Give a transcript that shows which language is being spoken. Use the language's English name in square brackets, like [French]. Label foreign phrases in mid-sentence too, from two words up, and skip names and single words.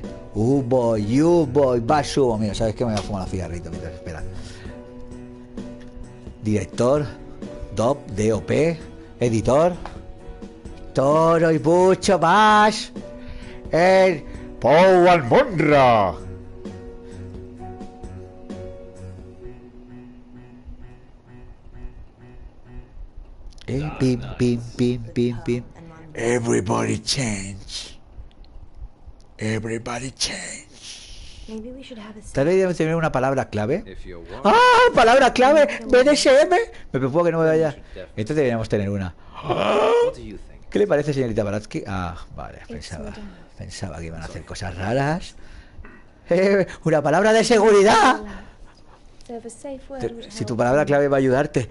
[Spanish] Boy, va, subo. Mira, ¿sabes qué? Me voy a fumar un cigarrito mientras espera. Director, DOP, editor. Todo y mucho más. El Poe and Munro. Pim, pim, pim, pim, pim. [English] Everybody change. Everybody change. Maybe we should have a [Spanish] Tal vez debemos tener una palabra clave. ¡Ah! ¡Palabra clave! BDSM. Me preocupa que no me vaya. Entonces deberíamos tener una. ¿Qué le parece, señorita Baratsky? Ah, vale, pensaba que iban a hacer cosas raras. Una palabra de seguridad. Si tu palabra clave va a ayudarte.